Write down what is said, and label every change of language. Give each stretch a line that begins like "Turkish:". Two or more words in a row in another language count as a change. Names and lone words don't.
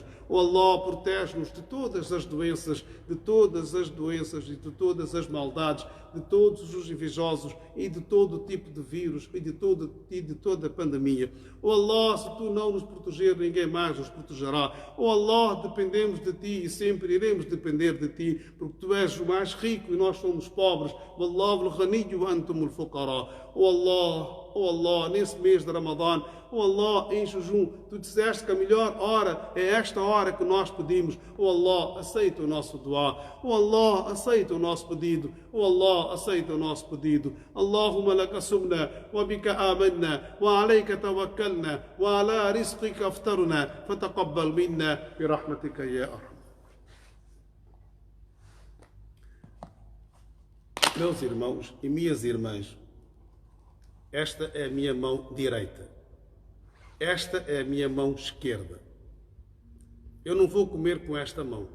Portuguese: Oh Allah, protege-nos de todas as doenças, e de todas as maldades, de todos os invejosos e de todo tipo de vírus e de toda a pandemia. Oh Allah, se Tu não nos proteger, ninguém mais nos protegerá. Oh Allah, dependemos de Ti e sempre iremos depender de Ti, porque Tu és o mais rico e nós somos pobres.
Arabic: والله الغني وأنتم الفقراء.
Portuguese: Oh Allah, nesse mês de Ramadã, oh Allah, em jejum, Tu disseste que a melhor hora é esta hora que nós pedimos. Oh Allah, aceita o nosso dua. Oh Allah, aceita o nosso pedido. Oh Allah, aceita o nosso pedido.
Arabic: اللهم لك صمنا وبك آمنا وعليك توكلنا وعلى رزقك أفطرنا فتقبل منا برحمتك يا أرحم.
Portuguese: Meus irmãos e minhas irmãs, esta é a minha mão direita. Esta é a minha mão esquerda. Eu não vou comer com esta mão.